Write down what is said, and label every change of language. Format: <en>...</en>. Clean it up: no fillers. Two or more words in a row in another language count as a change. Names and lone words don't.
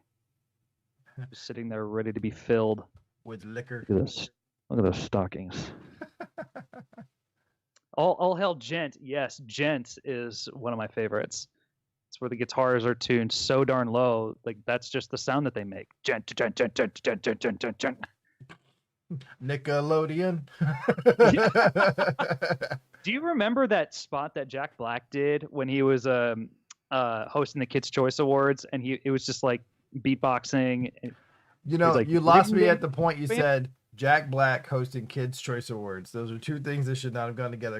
<en>Just sitting there ready to be filled. With liquor. Look at this. Look at those stockings. All hell gent. Yes, gent is one of my favorites. It's where the guitars are tuned so darn low, like that's just the sound that they make. Gent, gent, gent, gent, gent, gent, gent, gent, gent. Nickelodeon. Do you remember that spot that Jack Black did when he was hosting the Kids' Choice Awards, and it was just like beatboxing? Like, you lost me "Ring, at the point you ring." said Jack Black hosting Kids' Choice Awards. Those are two things that should not have gone together.</en>